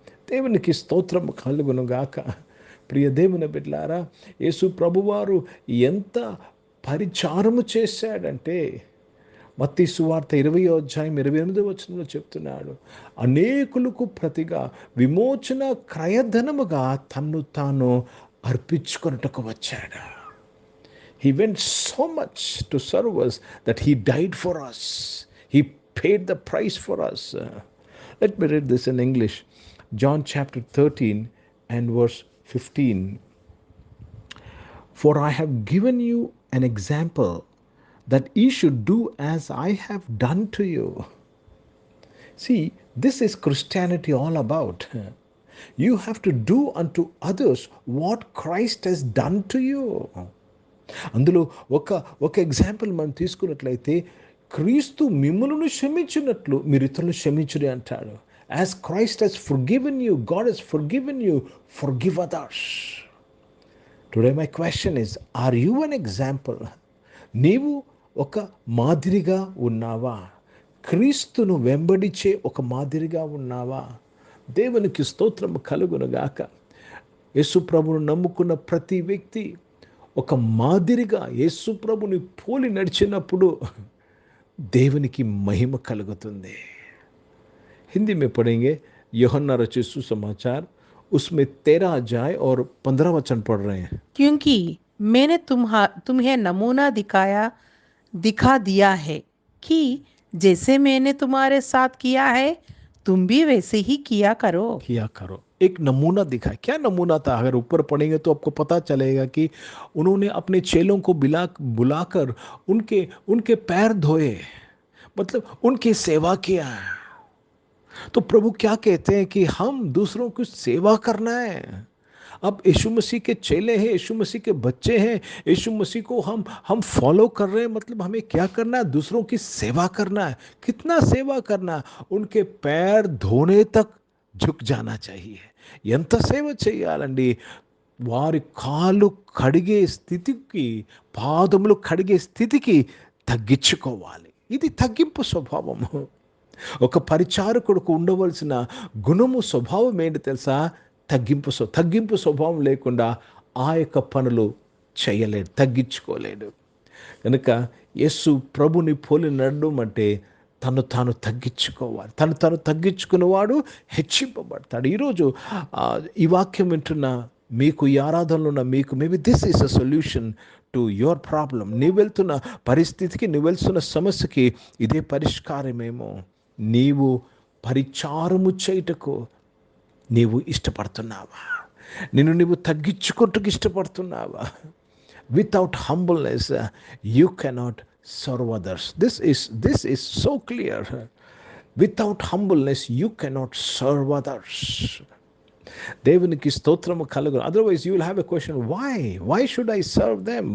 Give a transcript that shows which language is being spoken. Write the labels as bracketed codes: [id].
[te] దేవునికి స్తోత్రము కలుగునుగాక. ప్రియ దేవుని బిడ్డలారా, యేసు ప్రభువారు ఎంత పరిచారము చేశాడంటే, మత్తయి సువార్త 20వ అధ్యాయం 28వ వచనంలో చెప్తున్నాడు, అనేకులకు ప్రతిగా విమోచన క్రయధనముగా తన్ను తాను అర్పించుకొనుటకు వచ్చాడు. [en] He went so much to serve us that he died for us. He paid the price for us. Let me read this in English. John chapter 13 and verse 15. For I have given you an example that ye should do as I have done to you. See, this is Christianity all about. You have to do unto others what Christ has done to you. [te] అందులో ఒక example మనం తీసుకున్నట్లయితే, క్రీస్తు మిమ్ములను క్షమించినట్లు మీరు ఇతరులను క్షమించుడి అంటాడు. [en] As Christ has forgiven you, God has forgiven you, forgive others. Today my question is, are you an example? [te] నీవు ఒక మాదిరిగా ఉన్నావా? క్రీస్తును వెంబడించే ఒక మాదిరిగా ఉన్నావా? దేవునికి స్తోత్రము కలుగునుగాక. యేసు ప్రభువును నమ్ముకున్న ప్రతి వ్యక్తి ఒక మాదిరిగా యేసు ప్రభుని పోలి నడిచినప్పుడు దేవునికి మహిమ కలుగుతుంది. [hi] हिंदी में पढ़ेंगे। यूहन्ना रचित सुसमाचार, उसमें 13 अध्याय और 15 वचन पढ़ रहे हैं। क्योंकि मैंने तुम्हें नमूना दिखा दिया है कि जैसे मैंने तुम्हारे साथ किया है तुम भी वैसे ही किया करो. एक नमूना दिखाया। क्या नमूना था? अगर ऊपर पढ़ेंगे तो आपको पता चलेगा कि उन्होंने अपने चेलों को बुलाकर उनके पैर धोए, मतलब उनकी सेवा किया। तो प्रभु क्या कहते हैं कि हम दूसरों की सेवा करना है। अब यीशु मसीह के चेले हैं, यीशु मसीह के बच्चे हैं, यीशु मसीह को हम फॉलो कर रहे हैं, मतलब हमें क्या करना है? दूसरों की सेवा करना है। कितना सेवा करना? उनके पैर धोने तक झुक जाना चाहिए. [te] ఎంత సేవ చేయాలండి? వారి కాళ్ళు కడిగే స్థితికి, పాదములు కడిగే స్థితికి తగ్గించుకోవాలి. ఇది తగ్గింపు స్వభావము. ఒక పరిచారకుడికి ఉండవలసిన గుణము, స్వభావం ఏంటి తెలుసా? తగ్గింపు స్వభావం లేకుండా ఆ యొక్క పనులు చేయలేడు, తగ్గించుకోలేడు. కనుక యేసు ప్రభుని పోలి నడడం అంటే తను తాను తగ్గించుకోవాలి. తను తగ్గించుకున్నవాడు హెచ్చింపబడతాడు. ఈరోజు ఈ వాక్యం వింటున్న మీకు, ఈ ఆరాధనలో ఉన్న మీకు, [en] Maybe this is a solution to your problem. [te] నీవు వెళ్తున్న పరిస్థితికి, నువ్వు వెళ్తున్న సమస్యకి ఇదే పరిష్కారమేమో. నీవు పరిచారము చేయుటకు నీవు ఇష్టపడుతున్నావా? నిన్ను నీవు తగ్గించుకుంటూ ఇష్టపడుతున్నావా? [en] Without humbleness, you cannot serve others. This is so clear. Without humbleness, you cannot serve others. [te] దేవునికి స్తోత్రము కలుగు. [en] Otherwise you will have a question, why should I serve them?